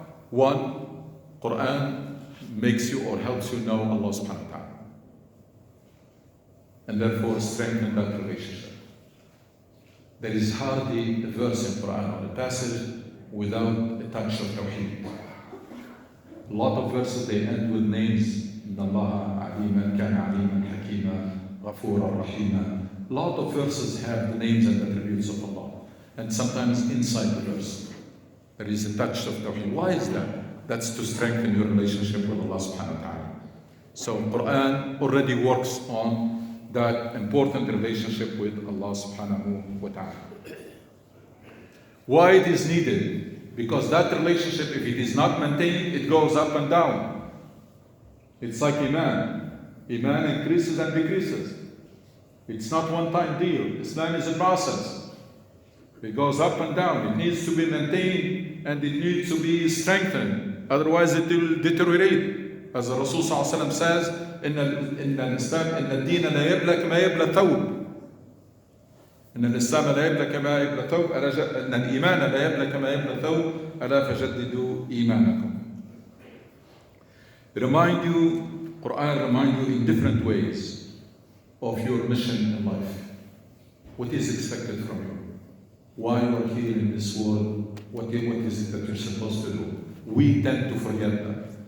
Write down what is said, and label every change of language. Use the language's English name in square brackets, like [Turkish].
[English] One, Quran makes you or helps you know Allah subhanahu wa ta'ala. And therefore strengthen that relationship. There is hardly a verse in Quran or a passage without a touch of Tawheed. A lot of verses, they end with names. [Arabic] إن الله عليما كان عليما حكيما غفورا رحيما. [English] A lot of verses have the names and attributes of Allah. And sometimes inside the verse, there is a touch of Tawheed. Why is that? That's to strengthen your relationship with Allah subhanahu wa ta'ala. So Quran already works on that important relationship with Allah subhanahu wa ta'ala. Why it is needed? Because that relationship, if it is not maintained, it goes up and down. It's like Iman. Iman increases and decreases. It's not one-time deal. Islam is a process. It goes up and down. It needs to be maintained and it needs to be strengthened. Otherwise it will deteriorate. As the Rasul ﷺ says, [Arabic] إن الإسلام إن الدين لا يبلى كما يبلى ثوب. إن الإسلام لا يبلى كما يبلى ثوب. إن الإيمان لا يبلى كما يبلى ثوب. ألا فجددوا إيمانكم. [English] Quran remind you in different ways of your mission in life. What is expected from you? Why you are here in this world? What is it that you're supposed to do? We tend to forget that.